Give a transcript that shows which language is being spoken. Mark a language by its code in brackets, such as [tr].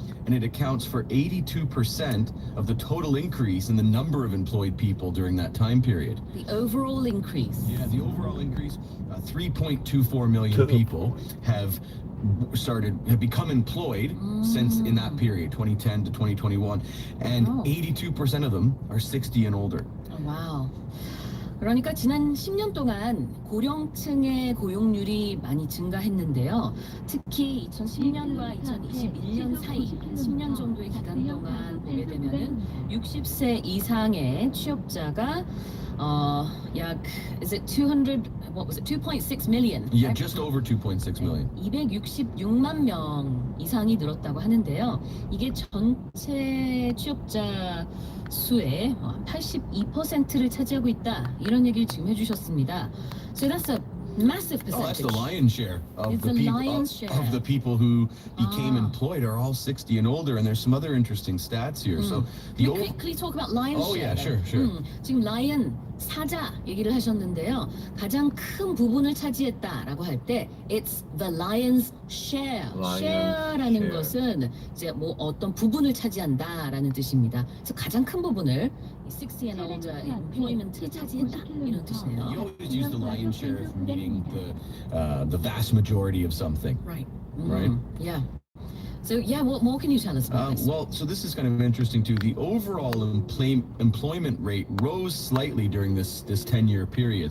[en] And it accounts for 82% of the total increase in the number of employed people during that time period. The overall increase. Yeah, the overall increase, 3.24 million people have become employed since in that period, 2010 to 2021, and 82% of them are 60 and older. Oh, wow. [ko] 그러니까 지난 10년 동안 고령층의 고용률이 많이 증가했는데요. 특히 2010년과 2021년 사이 10년 정도의 기간 동안 보게 되면은 60세 이상의 취업자가 약 [en] is it 2.6 million? Yeah, just over 2.6 million. [ko] 266만 명 이상이 늘었다고 하는데요. 이게 전체 취업자 수의 82%를 차지하고 있다. 이런 얘기를 지금 해주셨습니다. [en] So that's a massive percentage. Oh, that's the lion's share of the people who became employed are all 60 and older, and there's some other interesting stats here. So Can we quickly talk about lion's share? yeah, sure. [ko] 지금 lion 사자 얘기를 하셨는데요. 가장 큰 부분을 차지했다라고 할 때 [en] it's the lion's share. [ko] share라는 것은 이제 뭐 어떤 부분을 차지한다라는 뜻입니다. 그래서 가장 큰 부분을 [en] 60 and older employment [ko] 에 차지했다 이런 [en] You [ko] 뜻이네요. [en] always use the lion's share as meaning the vast majority of something. Right. Right. Yeah. So yeah, what more can you tell us about this? Well, so this is kind of interesting too. The overall employment rate rose slightly during this 10-year period.